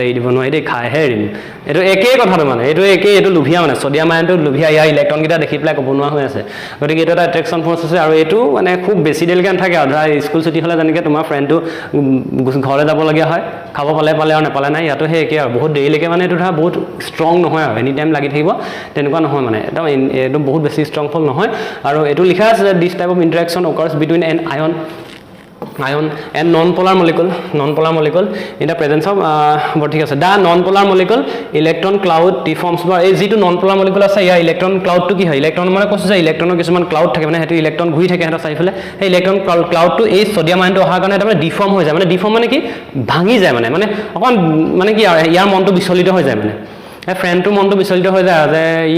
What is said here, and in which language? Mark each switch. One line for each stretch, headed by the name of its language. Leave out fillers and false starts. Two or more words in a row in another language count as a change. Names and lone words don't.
Assamese: এৰি দিব নোৱাৰি দেই খাইহে এৰিম এইটো একেই কথাটো মানে এইটো লোভিয়া মানে
English: sodium ionটো
Assamese: লোভিয়া ইয়াৰ ইলেক্ট্ৰনকেইটা দেখি পেলাই ক'ব নোৱাৰা হৈ আছে গতিকে এইটো এটা
English: attraction force
Assamese: আছে আৰু এইটো মানে খুব বেছি দেৰিলৈকে নাথাকে আৰু ধৰা স্কুল ছুটি হ'লে যেনেকৈ তোমাৰ ফ্ৰেণ্ডটো ঘৰলৈ যাবলগীয়া হয় খাব পালে আৰু নাপালে নাই ইয়াতো সেই একেই আৰু বহুত দেৰিলৈকে মানে এইটো ধৰা বহুত ষ্ট্ৰং নহয় আৰু
English: any time
Assamese: লাগি থাকিব তেনেকুৱা নহয় মানে একদম বহুত বেছি ষ্ট্ৰংফুল নহয় আৰু এইটো লিখা আছে যে
English: this type of interaction occurs between an ion and non-polar molecule in the presence of
Assamese: ঠিক আছে
English: the non-polar molecule electron cloud deforms
Assamese: বা এই যিটো
English: non-polar molecule
Assamese: আছে ইয়াৰ
English: electron cloudটো
Assamese: কি হয় ইলেক্ট্ৰন মানে কৈছোঁ যে ইলেক্ট্ৰনৰ কিছুমান ক্লাউড থাকে মানে সেইটো ইলেক্ট্ৰন ঘূৰি থাকে সিহঁতৰ চাৰিফালে সেই
English: electron cloudটো
Assamese: এই
English: sodium ionটো
Assamese: অহাৰ কাৰণে তাৰমানে ডিফৰ্ম হৈ যায় মানে ডিফৰ্ম মানে কি ভাঙি যায় মানে অকণ মানে কি আৰু ইয়াৰ মনটো বিচলিত হৈ যায় মানে ফ্ৰেণ্ডটোৰ মনটো বিচলিত হৈ যায় যে ই